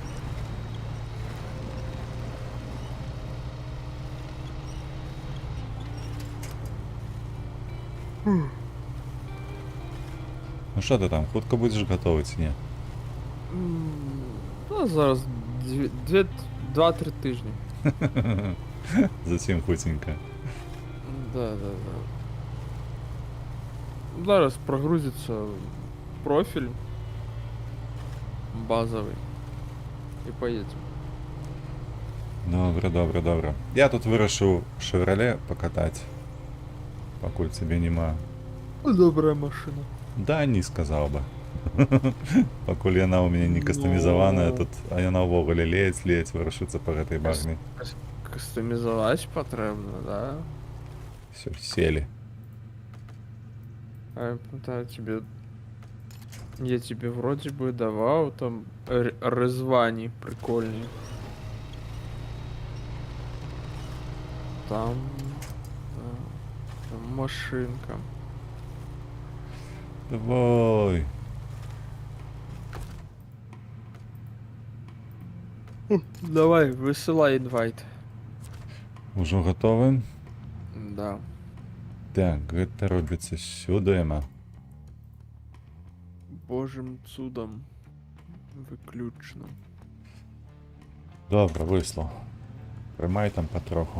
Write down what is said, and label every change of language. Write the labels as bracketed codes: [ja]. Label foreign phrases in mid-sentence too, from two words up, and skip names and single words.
[be] Ну што ты там, хутка будзеш гатовы ці не? Ну, зараз 2-3 тыжні. Зусім хуценька. Да. [ru] Зараз прогрузится профиль базовый и поедем. [be] Добра. Я тут вырашыў «Шевроле» пакатаць, пакуль цябе няма. Добрая машина. Да, не сказаў бы. Пакуль яна ў мяне не кастамізаваная тут, а яна ўвогуле ледзь вырашыцца па гэтай багне. Кастамізаваць патрэбна, да? Всё, селі. [ru] А я тебе вроде бы давал там Резвани прикольный. Там машинка. Давай. Давай, высылай инвайт. [be] Ужо гатовы? Да. Так, гэта робіцца сюды. Божим цудом. Выключно. Добра, выслаў. Прымай там патроху.